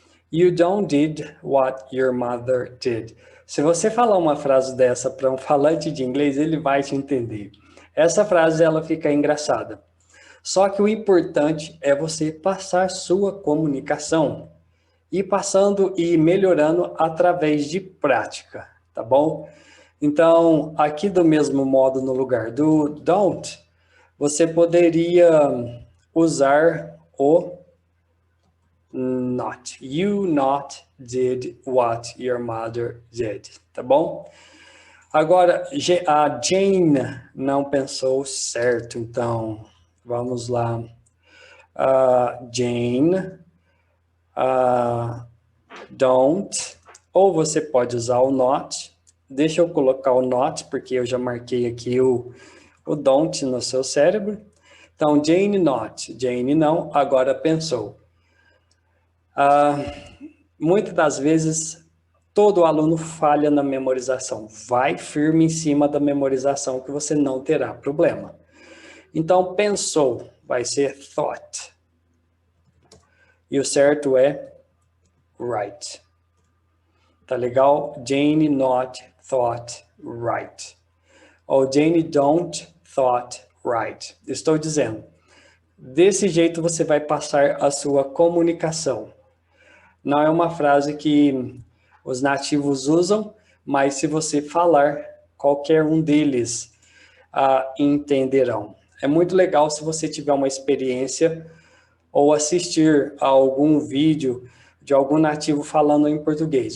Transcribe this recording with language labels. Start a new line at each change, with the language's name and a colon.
English: You don't did what your mother did.
Portuguese: Se você falar uma frase dessa para um falante de inglês, ele vai te entender. Essa frase ela fica engraçada. Só que o importante é você passar sua comunicação e passando e melhorando através de prática, tá bom? Então, aqui do mesmo modo no lugar do don't, você poderia usar o not.
English: You not did what your mother did,
Portuguese: tá bom? Agora, a Jane não pensou certo, então, vamos lá. Jane, don't, ou você pode usar o not. Deixa eu colocar o not, porque eu já marquei aqui o don't no seu cérebro. Então, Jane not, Jane não, agora pensou. Muitas das vezes, todo aluno falha na memorização. Vai firme em cima da memorização que você não terá problema. Então, pensou, vai ser thought. E o certo é right. Tá legal?
English: Jane not thought right. Ou Jane don't thought right.
Portuguese: Estou dizendo, desse jeito você vai passar a sua comunicação. Não é uma frase que os nativos usam, mas se você falar, qualquer um deles entenderão. É muito legal se você tiver uma experiência ou assistir a algum vídeo de algum nativo falando em português.